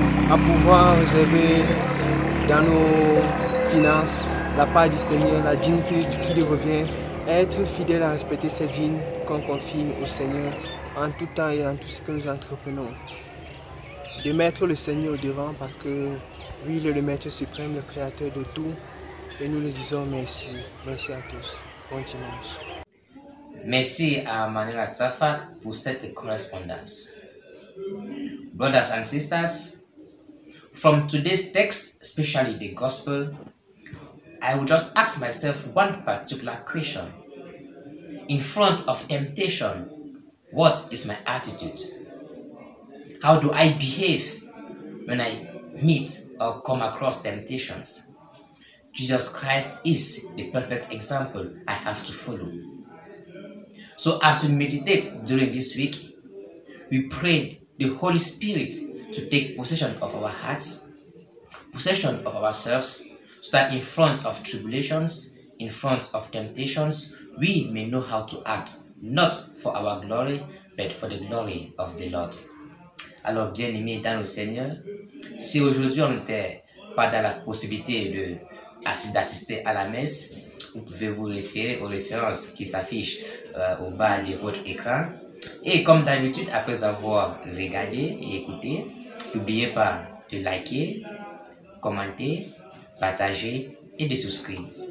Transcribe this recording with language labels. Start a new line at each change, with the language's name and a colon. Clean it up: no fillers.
French: à pouvoir réserver dans nos finances la part du Seigneur, la dîme qui lui revient, être fidèle à respecter cette dîme qu'on confie au Seigneur en tout temps et dans tout ce que nous entreprenons. De mettre le Seigneur au devant parce que lui, il est le Maître suprême, le Créateur de tout, et nous lui disons merci. Merci à tous. Bon dimanche. Merci à Manuela Tsafak pour cette correspondance.
English: Brothers and sisters, from today's text, especially the Gospel, I will just ask myself one particular question. In front of temptation, what is my attitude? How do I behave when I meet or come across temptations? Jesus Christ is the perfect example I have to follow. So as we meditate during this week, we pray the Holy Spirit to take possession of our hearts, possession of ourselves, so that in front of tribulations, in front of temptations, we may know how to act, not for our glory, but for the glory of the Lord.
French: Alors, bien-aimés dans le Seigneur, si aujourd'hui on n'était pas dans la possibilité d'assister à la messe, vous pouvez vous référer aux références qui s'affichent au bas de votre écran. Et comme d'habitude, après avoir regardé et écouté, n'oubliez pas de liker, commenter, partager et de souscrire.